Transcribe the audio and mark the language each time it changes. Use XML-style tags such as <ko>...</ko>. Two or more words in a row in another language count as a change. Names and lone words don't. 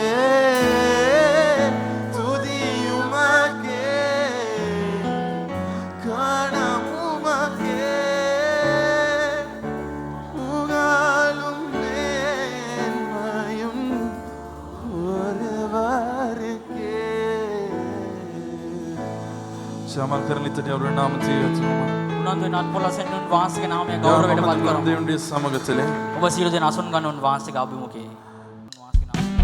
<ta>துதி உமக்கே கணம் உமக்கே புகழும் மேன்மையும் ஒருவருக்கே ஷாமல் கரலித்தட்டி அவருடைய நாமத்தை உயர்த்துவோமா</ta> <si>උනන්දුවෙන් අත්පොළසෙන් උන්වහන්සේගේ නාමය ගෞරවයට පත් කරමු.</si> <ta>தேவனுடைய சமூகத்திலே</ta> <si>ඔබ සියලු දෙනා අසුන් ගන්න උන්වහන්සේගේ අභිමුඛයේ. උන්වහන්සේගේ</si>